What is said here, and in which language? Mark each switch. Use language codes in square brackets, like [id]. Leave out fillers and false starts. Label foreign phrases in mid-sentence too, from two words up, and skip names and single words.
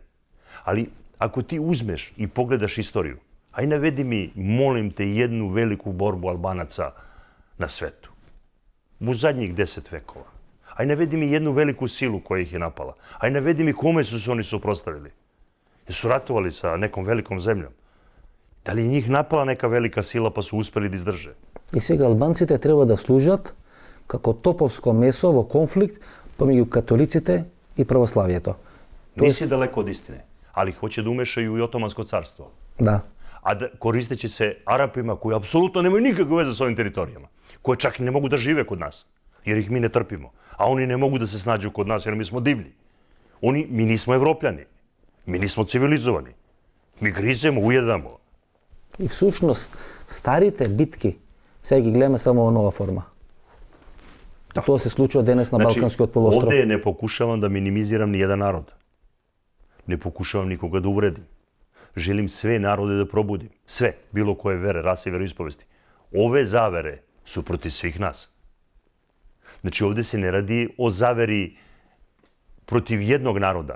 [sr] Ali ako ti uzmeš i pogledaš istoriju, aj navedi mi, molim te, jednu veliku borbu Albanaca na svetu. U zadnjih 10 vekova. Aj navedi mi jednu veliku silu koja ih je napala. Aj navedi mi kome su se oni suprotstavili. Jesu ratovali sa nekom velikom zemljom. Da li je njih napala neka velika sila pa su uspeli da izdrže? [mk] I сега Албанците треба да служат како топовско месо во конфликт помеѓу католиците и православието. [sr] Nisi daleko od istine, ali hoće da umešaju i Otomansko carstvo. [mk] Да. [sr] A da, koristeći se Arapima koji apsolutno nemaju nikakve veze s ovim teritorijama, koje čak i ne mogu da žive kod nas, jer ih mi ne trpimo. A oni ne mogu da se snađu kod nas jer mi smo divlji. Mi nismo Evropljani, mi nismo civilizovani. Mi grizemo, ujedamo. [mk] И всушност старите битки сега ги гледаме само во нова форма. Тоа се случува денес на Балканскиот полуостров. [sr] Ovde ne pokušavam da minimiziram ni jedan narod. Ne pokušavam nikoga da uvredim. Želim sve narode da probudim. Sve, bilo koje vere, rase i veroispovesti. Ove zavere su protiv svih nas. Znači, ovde se ne radi o zaveri protiv jednog naroda.